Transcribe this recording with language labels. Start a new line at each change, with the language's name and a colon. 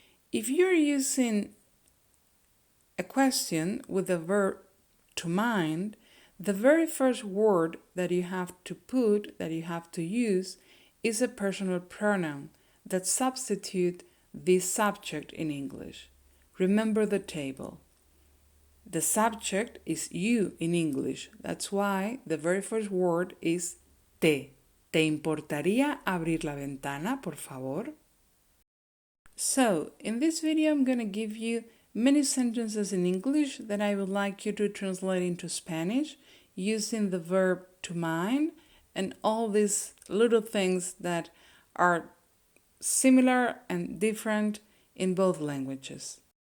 English: If you're using a question with the verb to mind, the very first word that you have to put, that you have to use, is a personal pronoun that substitutes the subject in English. Remember the table. The subject is you in English. That's why the very first word is te.
Spanish: ¿Te importaría abrir la ventana, por favor?
English: So, in this video I'm going to give you many sentences in English that I would like you to translate into Spanish using the verb to mind and all these little things that are similar and different in both languages.